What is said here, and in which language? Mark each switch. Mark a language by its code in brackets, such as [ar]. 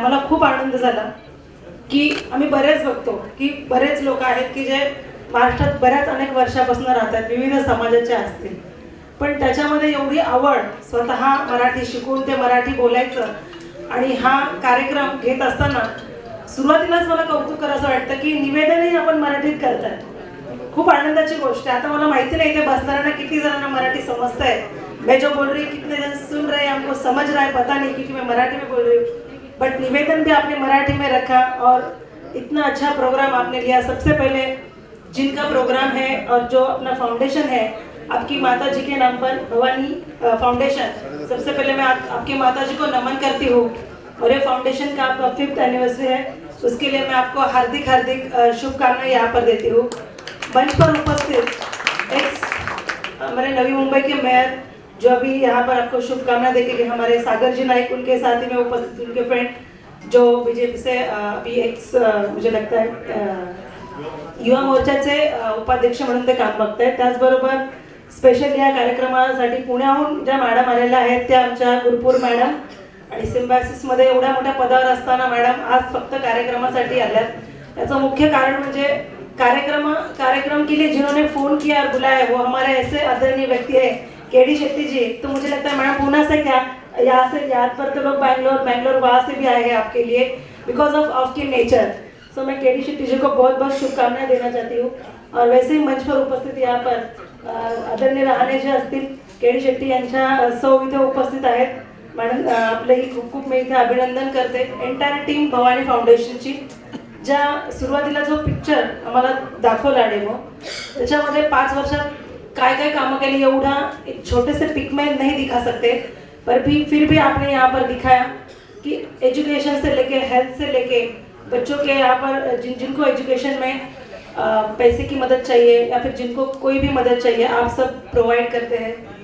[mr] मला खूप आनंद झाला की आम्ही बरेच बघतो की बरेच लोक आहेत की जे महाराष्ट्रात बऱ्याच अनेक वर्षापासून राहतात, विविध समाजाचे असतील, पण त्याच्यामध्ये एवढी आवड स्वतः मराठी शिकून ते मराठी बोलायचं आणि हा कार्यक्रम घेत असताना सुरुवातीलाच मला कौतुक करायचं वाटतं की निवेदनही आपण मराठीत करताय. खूप आनंदाची गोष्ट आहे. आता मला माहिती नाही इथे बसताना किती जणांना मराठी समजता है. [hi] मैं जो बोल रही कितने जन सुन रहे हैं, हमको समझ रहा है पता नहीं क्योंकि मैं मराठी में बोल रही हूँ, बट निवेदन भी आपने मराठी में रखा और इतना अच्छा प्रोग्राम आपने लिया. सबसे पहले जिनका प्रोग्राम है और जो अपना फाउंडेशन है आपकी माता जी के नाम पर भवानी फाउंडेशन, सबसे पहले मैं आपकी माता जी को नमन करती हूँ और ये फाउंडेशन का आपका 5th एनिवर्सरी है, उसके लिए मैं आपको हार्दिक शुभकामनाएं यहाँ पर देती हूँ. मंच पर उपस्थित हमारे नवी मुंबई के मेयर जो अभी यहाँ पर आपको शुभकामना देके गए, हमारे सागर जी नाइक, उनके साथ ही में उपस्थित उनके फ्रेंड जो बीजेपी से अभी मुझे लगता है [mr] युवा मोर्चाचे उपाध्यक्ष म्हणून ते काम बघतायत. त्याचबरोबर स्पेशल या कार्यक्रमासाठी पुण्याहून ज्या मॅडम आलेल्या आहेत त्या आमच्या गुरपूर मॅडम आणि सिम्बायसिसमध्ये एवढ्या मोठ्या पदावर असताना मॅडम आज फक्त कार्यक्रमासाठी आल्यात. त्याचं मुख्य कारण म्हणजे [hi] कार्यक्रम के लिए जिन्होंने फोन किया और बुलाया वो हमारे ऐसे आदरणीय व्यक्ति है के.डी. शेट्टी जी. तो मुझे लगता है मैडम पूना से क्या यहाँ पर तो लोग बैंगलोर वहाँ से भी आए हैं आपके लिए बिकॉज ऑफ आपके नेचर. सो मैं के.डी. शेट्टी जी को बहुत बहुत शुभकामनाएं देना चाहती हूँ. और वैसे ही मंच पर उपस्थित यहाँ पर आदरणीय रहाणे [mr] जे असतील, [hi] के.डी. [mr] शेट्टी यांच्या सौ इथे उपस्थित आहेत. मॅडम आपलंही खूप खूप मी इथे अभिनंदन करते. एंटायर टीम भवानी फाउंडेशनची ज्या सुरुवातीला जो पिक्चर आम्हाला दाखवला डेमो, त्याच्यामध्ये 5 वर्षात काय काय कामं केली [hi] एवढा एक छोटे से पिक में नहीं दिखा सकते, पर भी फिर भी आपने यहाँ पर दिखाया कि एजुकेशन से लेके हेल्थ से लेके बच्चों के यहाँ पर जिनको एजुकेशन में पैसे की मदद चाहिए या फिर जिनको कोई भी मदद चाहिए आप सब प्रोवाइड करते हैं.